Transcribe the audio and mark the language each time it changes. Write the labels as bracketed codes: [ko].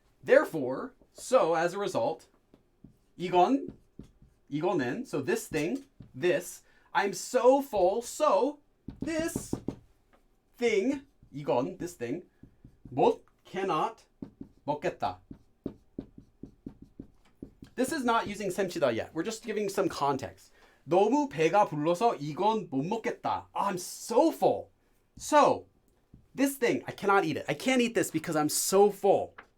[en] Therefore, so as a result, [ko] 이거는, [en] so this thing, this, I'm so full, so this thing, this thing, cannot, [ko] 먹겠다. [en] This is not using semchida yet. We're just giving some context. [ko] 너무 배가 불러서 이건 못 먹겠다. [en] I'm so full. So, this thing, I cannot eat it. I can't eat this because I'm so full.